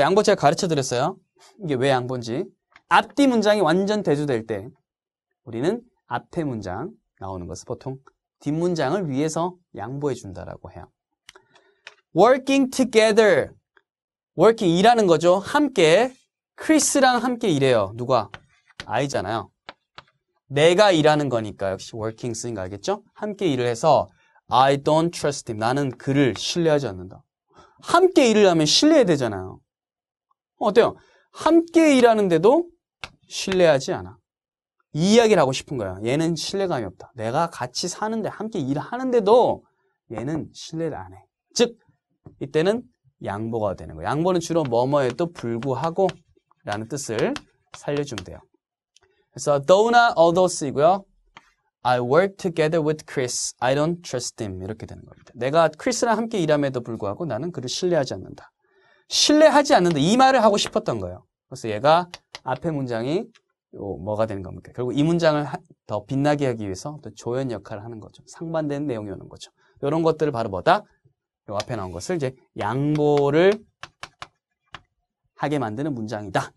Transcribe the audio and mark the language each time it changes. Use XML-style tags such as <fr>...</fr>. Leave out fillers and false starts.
<ko>양보 제가 가르쳐 드렸어요. 이게 왜 양보인지. 앞뒤 문장이 완전 대조될 때 우리는 앞에 문장 나오는 것을 보통 뒷문장을 위해서 양보해 준다라고 해요.</ko> <en>working together. working</en> <ko>일하는 거죠. 함께 크리스랑 함께 일해요. 누가? I잖아요. 내가 일하는 거니까 역시 working 쓰인 거 알겠죠? 함께 일을 해서</ko> <en>I don't trust him.</en> <ko>나는 그를 신뢰하지 않는다. 함께 일을 하면 신뢰해야 되잖아요. 어때요? 함께 일하는데도 신뢰하지 않아. 이 이야기를 하고 싶은 거야. 얘는 신뢰감이 없다. 내가 같이 사는데 함께 일하는데도 얘는 신뢰를 안 해. 즉 이때는 양보가 되는 거예요. 양보는 주로 뭐뭐에도 불구하고 라는 뜻을 살려주면 돼요. 그래서 though나 although 쓰이고요.</ko> <en>I work together with Chris. I don't trust him.</en> <ko>이렇게 되는 겁니다. 내가 크리스랑 함께 일함에도 불구하고 나는 그를 신뢰하지 않는다. 신뢰하지 않는다. 이 말을 하고 싶었던 거예요. 그래서 얘가 앞에 문장이 뭐가 되는 겁니까? 결국 이 문장을 더 빛나게 하기 위해서 또 조연 역할을 하는 거죠. 상반되는 내용이 오는 거죠. 이런 것들을 바로 뭐다? 요 앞에 나온 것을 이제 양보를 하게 만드는 문장이다.</ko>